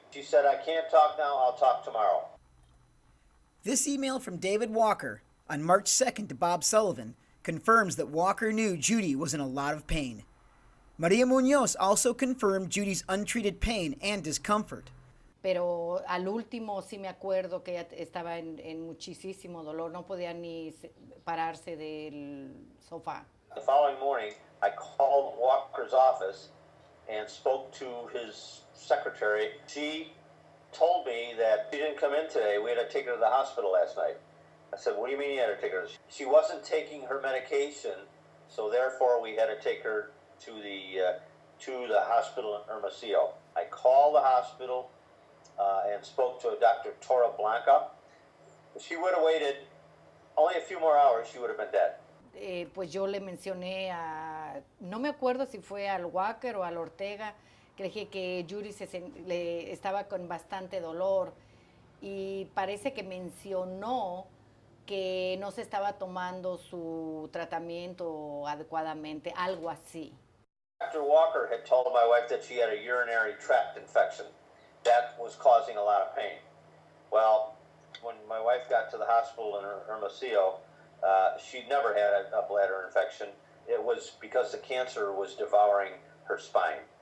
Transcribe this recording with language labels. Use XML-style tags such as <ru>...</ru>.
<en>She said, "I can't talk now, I'll talk tomorrow." This email from David Walker on March 2nd to Bob Sullivan confirms that Walker knew Judy was in a lot of pain. Maria Muñoz also confirmed Judy's untreated pain and discomfort.</en> <es>Pero al último sí me acuerdo que ella estaba en muchísimo dolor, no podía ni pararse del sofá.</es> <en>The following morning, I called Walker's office and spoke to his secretary. She told me that she didn't come in today. We had to take her to the hospital last night. I said, "What do you mean you had to take her?" She wasn't taking her medication, so therefore we had to take her to the hospital in Hermosillo. I called the hospital and spoke to a Dr. Tora Blanca. If she would have waited only a few more hours, she would have been dead.</en> <es>Pues yo le mencioné no me acuerdo si fue al Walker o al Ortega, que le dije que Judy estaba con bastante dolor, y parece que mencionó que no se estaba tomando su tratamiento adecuadamente, algo así.</es> <en>Dr. Walker had told my wife that she had a urinary tract infection. That was causing a lot of pain. Well, when my wife got to the hospital in Hermosillo, she'd never had a bladder infection. It was because the cancer was devouring her spine.</en>